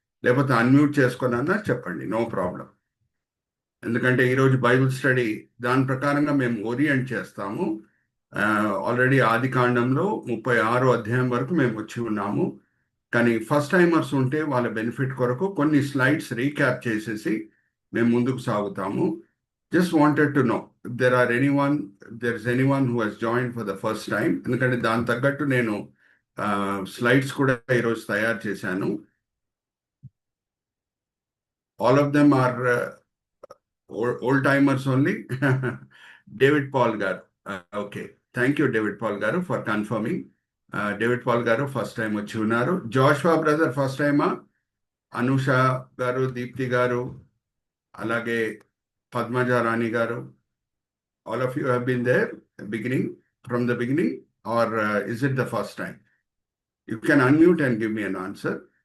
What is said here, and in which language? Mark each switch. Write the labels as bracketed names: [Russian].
[Telugu] లేకపోతే అన్మ్యూట్ చేసుకున్నా చెప్పండి, నో ప్రాబ్లం. ఎందుకంటే ఈరోజు బైబిల్ స్టడీ దాని ప్రకారంగా మేము ఓరియంట్ చేస్తాము. ఆల్రెడీ ఆది కాండంలో 36 అధ్యాయం వరకు మేము వచ్చి ఉన్నాము. కానీ ఫస్ట్ టైమర్స్ ఉంటే వాళ్ళ బెనిఫిట్ కొరకు కొన్ని స్లైడ్స్ రీక్యాప్ చేసేసి మేము ముందుకు సాగుతాము. [English] Just wanted to know there is anyone who has joined for the first time. [Telugu] ఎందుకంటే దాని తగ్గట్టు నేను స్లైడ్స్ కూడా ఈరోజు తయారు చేశాను. [English] All of them are old timers only. David Paul గారు, okay, thank you David Paul గారు for confirming. [Telugu] డేవిడ్ పాల్ గారు ఫస్ట్ టైం వచ్చి ఉన్నారు. జోష్వా బ్రదర్ ఫస్ట్ టైమా? [English] అనూష గారు, దీప్తి గారు, అలాగే పద్మజ రాణి గారు, all of you have been there from the beginning, or is it the first time? You can unmute and give me an answer.